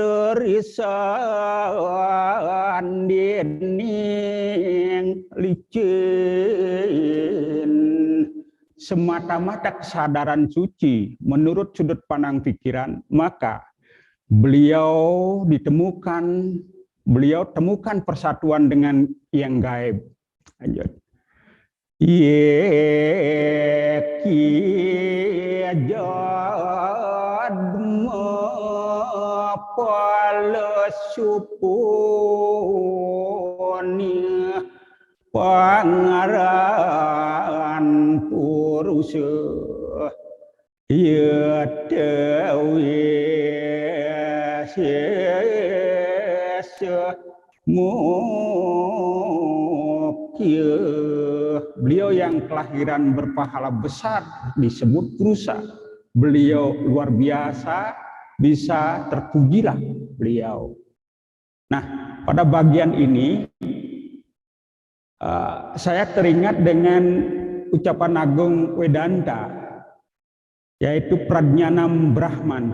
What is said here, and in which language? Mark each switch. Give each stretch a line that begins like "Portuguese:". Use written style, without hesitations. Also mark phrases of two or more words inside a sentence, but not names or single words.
Indonesian: nirrisan dening licin semata-mata kesadaran suci menurut sudut pandang pikiran, maka beliau temukan persatuan dengan yang gaib. Lanjut.
Kawi: Yeki jadma palasuponi pangaran purusa yadawi mukya.
Indonesian: Beliau yang kelahiran berpahala besar disebut Purusa. Beliau luar biasa, bisa terpujilah beliau. Nah, pada bagian ini saya teringat dengan ucapan Agung Vedanta, yaitu
Sanskrit: Pradnyanam Brahman.